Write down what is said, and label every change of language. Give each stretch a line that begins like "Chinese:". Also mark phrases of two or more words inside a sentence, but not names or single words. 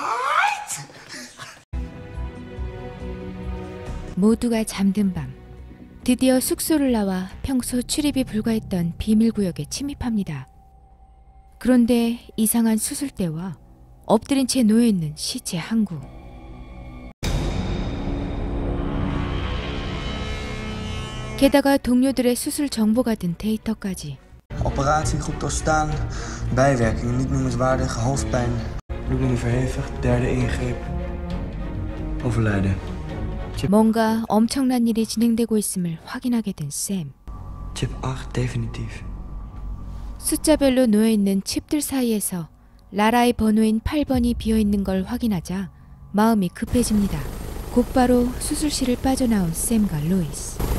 Korean: 모두가 잠든 밤, 드디어 숙소를 나와 평소 출입이 불가했던 비밀구역에 침입합니다. 그런데 이상한 수술대와 엎드린 채 놓여있는 시체 한 구. 게다가 동료들의 수술 정보가 든 데이터까지.
Dutch: Operatie goed doorstaan, bijwerkingen niet noemenswaardig, hoofdpijn. Bloeding verhevig, derde ingreep. Overlijden.
Korean: 뭔가 엄청난 일이 진행되고 있음을 확인하게 된 샘.
Dutch: Chip 8 definitief.
Korean: 숫자별로 놓여있는 칩들 사이에서 라라의 번호인 8번이 비어있는 걸 확인하자 마음이 급해집니다. 곧바로 수술실을 빠져나온 샘과 로이스.